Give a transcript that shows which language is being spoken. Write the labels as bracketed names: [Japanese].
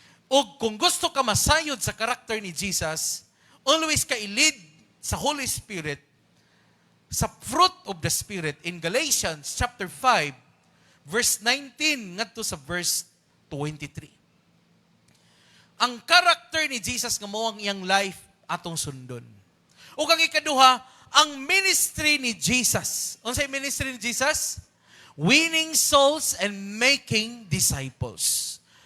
[Cebuano] O kung gusto ka masayod sa character ni Jesus, always ka i-lead sa Holy Spirit, sa fruit of the Spirit in Galatians chapter 5, verse 19 ngadto sa verse 23. Ang character ni Jesus nga mao ang iyang life atong sundon. O kang ikaduha, ang ministry ni Jesus. Unsay ministry ni Jesus? [English] Winning souls and making disciples.